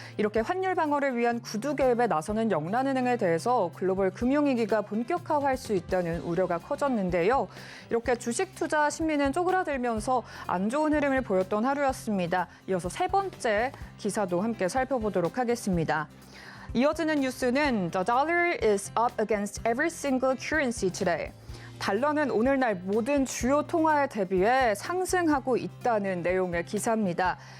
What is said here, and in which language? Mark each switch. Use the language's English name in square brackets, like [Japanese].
[Korean] 이렇게 환율 방어를 위한 구두 개입에 나서는 영란은행에 대해서 글로벌 금융위기가 본격화할 수 있다는 우려가 커졌는데요. 이렇게 주식 투자 심리는 쪼그라들면서 안 좋은 흐름을 보였던 하루였습니다. 이어서 세 번째 기사도 함께 살펴보도록 하겠습니다. 이어지는 뉴스는 [English] The dollar is up against every single currency today. [Korean] 달러는 오늘날 모든 주요 통화에 대비해 상승하고 있다는 내용의 기사입니다.